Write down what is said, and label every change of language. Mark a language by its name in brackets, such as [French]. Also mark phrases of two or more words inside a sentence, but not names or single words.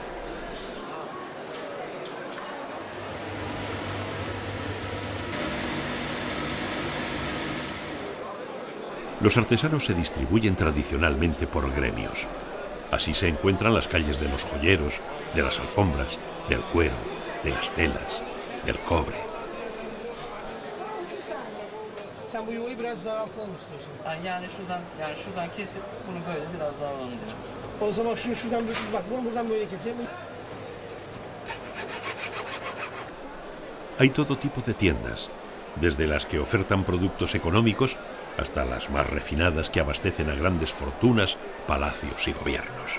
[Spanish] Los artesanos se distribuyen tradicionalmente por gremios. Así se encuentran las calles de los joyeros, de las alfombras, del cuero, de las telas, del cobre. [Turkish] Sen bu yuvayı biraz daraltalım istiyorsun. Yani şuradan kesip bunu böyle biraz daha alalım diyorum. O zaman şuradan bak bunu buradan böyle keseyim. [Spanish] Hay todo tipo de tiendas, desde las que ofertan productos económicos hasta las más refinadas que abastecen a grandes fortunas, palacios y gobiernos.